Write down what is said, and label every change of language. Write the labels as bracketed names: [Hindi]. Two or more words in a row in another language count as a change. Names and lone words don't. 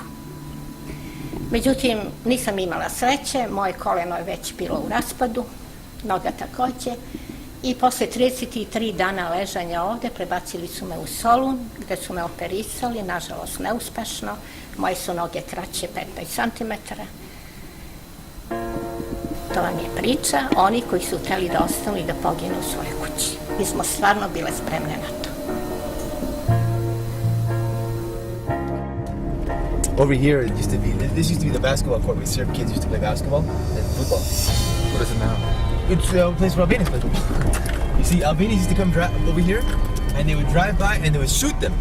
[Serbian] Međutim, nisam imala sreće, moje koleno je već bilo u raspadu, noga takođe, i posle 33 dana ležanja ovde prebacili su me u Solun, gde su me operisali, nažalost neuspešno, moje su noge kraće 15 cm. To vam je priča, oni koji su hteli da ostanu i da poginu u svojoj kući. Mi smo stvarno bile spremne na to. [English] Over here, it used to be, this used to be the basketball court where Serb kids used to play basketball and football. What is it now? It's a place where Albanians play football. You see, Albanians used to come over here and they would drive by and they would shoot them.